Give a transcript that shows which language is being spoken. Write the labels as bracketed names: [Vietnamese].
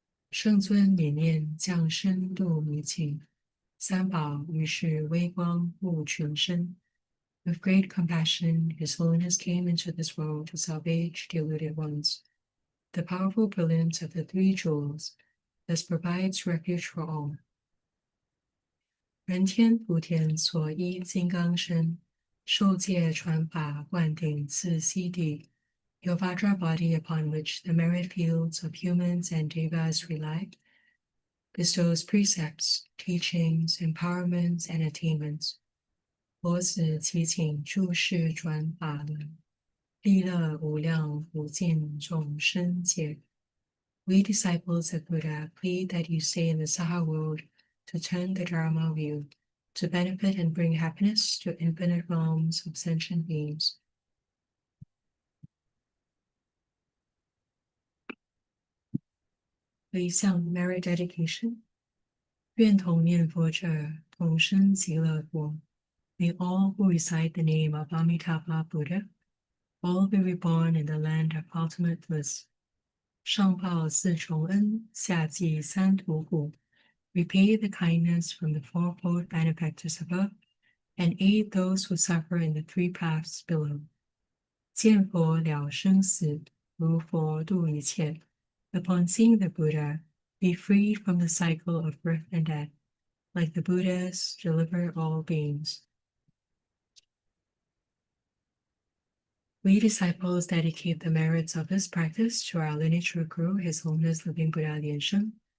[Chinese] 圣尊悯念降生度迷情，三宝于是微光护群生。 [English] With great compassion, His Holiness came into this world to salvage deluded ones. The powerful brilliance of the three jewels thus provides refuge for all. [Chinese] 人天福田所依金刚身，受戒传法灌顶自悉地。 [English] Your Vajra body upon which the merit fields of humans and devas rely bestows precepts, teachings, empowerments, and attainments. [Chinese] 佛子祈请诸世转法轮，利乐无量无尽众生界。 [English] We disciples of Buddha plead that you stay in the Saha world to turn the Dharma wheel, to benefit and bring happiness to infinite realms of sentient beings. [Chinese] 回向 [English] merit dedication. [Chinese] 愿同念佛者同生极乐国。 [English] May all who recite the name of Amitabha Buddha all be reborn in the land of ultimate bliss. [Chinese] 上报四重恩，下济三途苦。 [English] Repay the kindness from the fourfold benefactors above, and aid those who suffer in the three paths below. [Chinese] 见佛了生死，如佛度一切。 [English] Upon seeing the Buddha, be freed from the cycle of birth and death. Like the Buddhas, deliver all beings. We disciples dedicate the merits of this practice to our lineage Guru, His Holiness Living Buddha Lian Sheng.